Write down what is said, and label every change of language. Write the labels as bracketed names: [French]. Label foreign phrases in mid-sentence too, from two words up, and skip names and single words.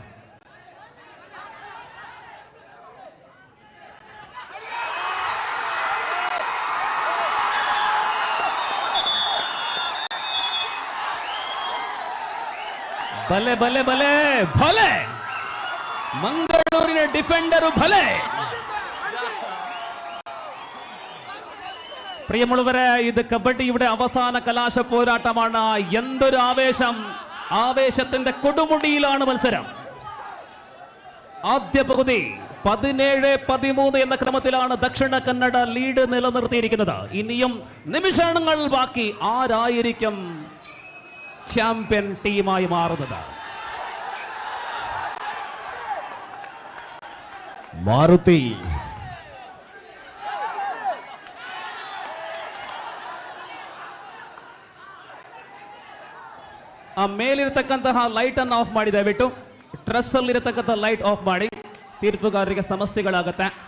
[Kannada] ಭಲೆ ಭಲೆ ಭಲೆ ಭಲೆ ಮಂಗಳೂರಿನ ಡಿಫೆಂಡರು ಭಲೆ. [Malayalam] പ്രിയമുള്ളവരെ, ഇത് കബഡിയുടെ അവസാന കലാശ പോരാട്ടമാണ്. എന്തൊരു ആവേശം! ആവേശത്തിന്റെ കൊടുമുടിയിലാണ് മത്സരം. ആദ്യ പകുതി 17-13 എന്ന ക്രമത്തിലാണ് ദക്ഷിണ കന്നഡ ലീഡ് നിലനിർത്തിയിരിക്കുന്നത്. ഇനിയും നിമിഷങ്ങൾ ബാക്കി. ആരായിരിക്കും ചാമ്പ്യൻ ടീമായി മാറുന്നത്? [Kannada] ಮಾರುತಿ ಆ ಮೇಲಿರತಕ್ಕಂತಹ ಲೈಟ್ ಅನ್ನು ಆಫ್ ಮಾಡಿ, ದಯವಿಟ್ಟು ಟ್ರಸ್ ಅಲ್ಲಿರತಕ್ಕಂಥ ಲೈಟ್ ಆಫ್ ಮಾಡಿ, ತೀರ್ಪುಗಾರರಿಗೆ ಸಮಸ್ಯೆಗಳಾಗತ್ತೆ.